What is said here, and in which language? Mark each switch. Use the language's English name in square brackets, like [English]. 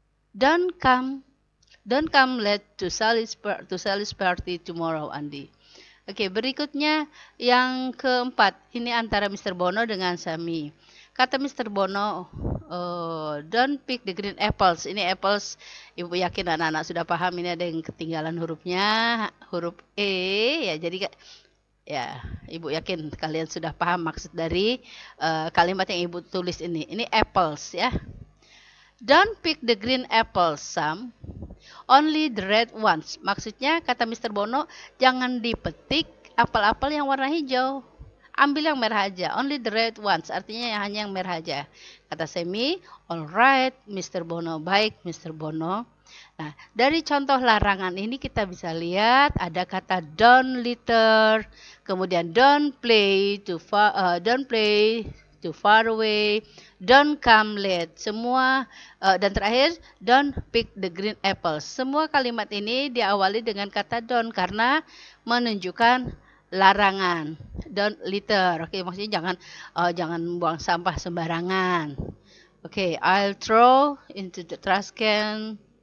[English] Don't come late to Sally's party tomorrow, Andy. [Indonesian] Oke, berikutnya yang keempat. Ini antara Mr. Bono dengan Sammy. Kata Mr. [English] Bono, don't pick the green apples. [Indonesian] Ini apples, ibu yakin anak-anak sudah paham. Ini ada yang ketinggalan hurufnya, huruf E. Ya, jadi ya, ibu yakin kalian sudah paham maksud dari kalimat yang ibu tulis ini. Ini apples ya. [English] Don't pick the green apples, Sam. Only the red ones. [Indonesian] Maksudnya kata Mr. Bono, jangan dipetik apel-apel yang warna hijau. ambil yang merah aja. Only the red ones. Artinya hanya yang merah aja. Kata Semi, [English] alright, [Indonesian] Mr. Bono. Baik, Mr. Bono. Nah, dari contoh larangan ini kita bisa lihat ada kata [English] don't litter, [Indonesian] kemudian [English] don't play too far away, don't come late. [Indonesian] Semua dan terakhir [English] don't pick the green apples. [Indonesian] Semua kalimat ini diawali dengan kata don't karena menunjukkan larangan. [English] Don't litter. [Indonesian] Oke, maksudnya jangan buang sampah sembarangan. [English] Oke, I'll throw into the trash can.